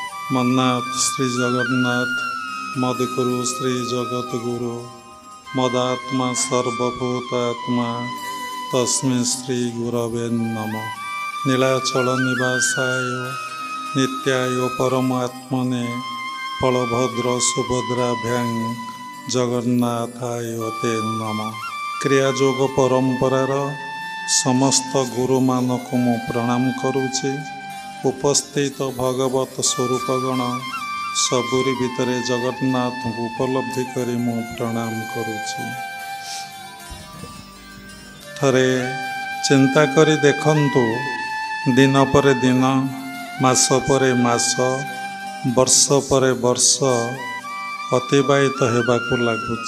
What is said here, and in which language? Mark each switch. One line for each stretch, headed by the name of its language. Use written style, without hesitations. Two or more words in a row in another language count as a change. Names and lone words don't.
Sanskrit: मन्नाथ श्री जगन्नाथ मदगुरु श्री जगतगुरु मदात्मा सर्वभूतात्मा तस्मै श्री गुरवे नमः। नीलाचल निवासाय नित्याय परमात्मने बलभद्र सुभद्राभ्यां जगन्नाथाय ते नमः।
Odia: କ୍ରିୟାଯୋଗ ପରମ୍ପରାର ସମସ୍ତ ଗୁରୁ ମାନଙ୍କ ମୁଁ ପ୍ରଣାମ କରୁଛି। ଉପସ୍ଥିତ ଭଗବତ ସ୍ୱରୂପଗଣ ସବୁରି ଭିତରେ ଜଗନ୍ନାଥ କୁ ଉପଲବ୍ଧି କରି ମୁଁ ପ୍ରଣାମ କରୁଛି। ଥରେ ଚିନ୍ତା କରି ଦେଖନ୍ତୁ, ଦିନ ପରେ ଦିନ, ମାସ ପରେ ମାସ, ବର୍ଷ ପରେ ବର୍ଷ ଅତିବାହିତ ହେବାକୁ ଲାଗୁଛି।